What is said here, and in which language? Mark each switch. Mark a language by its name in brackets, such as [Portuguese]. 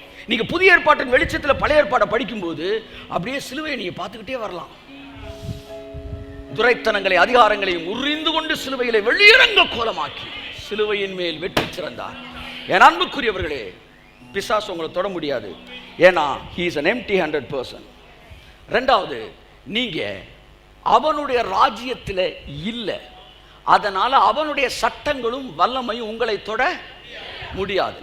[Tamil] நீங்க புதிய ஏற்பாட்டின் வெளிச்சத்தில் பழைய ஏற்பாட்டை படிக்கும்போது அப்படியே சிலுவையை நீங்க பார்த்துக்கிட்டே வரலாம். துரைத்தனங்களை அதிகாரங்களையும் உறிந்து கொண்டு சிலுவையிலே வெளியிறங்க கோலமாக்கி சிலுவையின் மேல் வெற்றி சிறந்தார். என் அன்புக்குரியவர்களே, பிசாசு உங்களை தொட முடியாது. ஏன்னா [English] he is an empty-handed person. [Tamil] ரெண்டாவது, நீங்க அவனுடைய ராஜ்யத்தில் இல்லை, அதனால அவனுடைய சட்டங்களும் வல்லமையும் உங்களை தொட முடியாது.